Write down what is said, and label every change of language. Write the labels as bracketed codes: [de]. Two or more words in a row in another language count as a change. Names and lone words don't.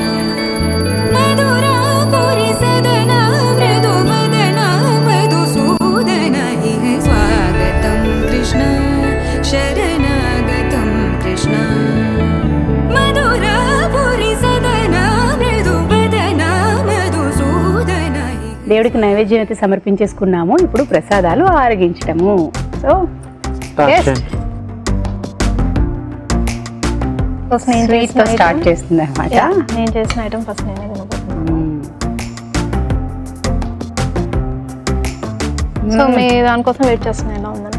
[sa] मधुरापुरी सदना मृदुवदना मधुसूदन इह स्वागतं कृष्ण शरणागतं कृष्ण. मधुरापुरी सदना मृदुवदना मधुसूदन. [te] దేవుడికి నైవేద్యం అయితే సమర్పించేసుకున్నాము. ఇప్పుడు ప్రసాదాలు ఆరగించటము. సో స్వీట్ తో స్టార్ట్ చేస్తుంది అనమాట. నేను చేసిన ఐటమ్ ఫస్ట్ నేనే తినబోతున్నాను. సో మీ దానికోసం వెయిట్ చేస్తున్నాను. ఎలా ఉందని?